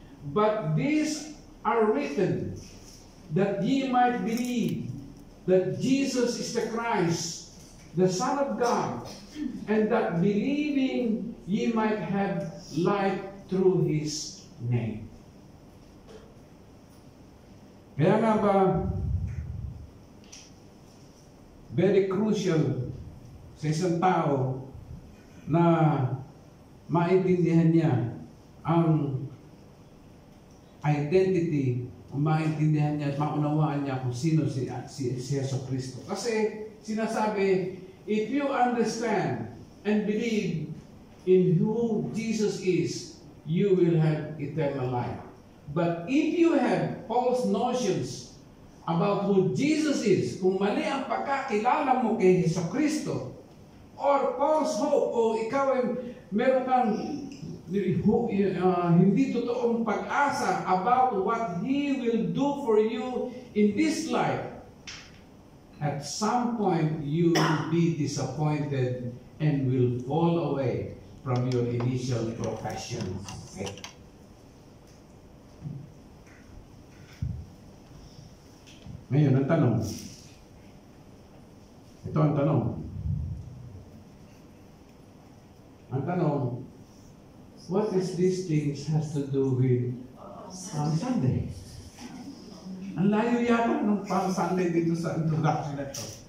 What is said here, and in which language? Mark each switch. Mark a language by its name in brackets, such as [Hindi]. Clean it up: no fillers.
[English] But these are written that ye might believe that Jesus is the Christ, the Son of God, and that believing ye might have life through His name. [Filipino] Kaya nga ba, [English] very crucial [Filipino] sa isang tao na maintindihan niya ang identity, o maintindihan niya at maunawaan niya kung sino si Jesucristo. Kasi sinasabi, [English] if you understand and believe in who Jesus is, you will have eternal life. But if you have false notions about who Jesus is, [Filipino] kung mali ang pagkakilala mo kay Jesucristo, [English] or false hope, [Filipino] o ikaw ay meron kang hindi totoong pag-asa [English] about what He will do for you in this life, at some point you will be disappointed and will fall away from your initial profession. Okay. [Filipino] Ngayon, ang tanong. Ito ang tanong. Ang tanong, [English] what is these things has to do with Palm Sunday? [Filipino] Ang layo yata ng Palm Sunday dito sa introduction na ito.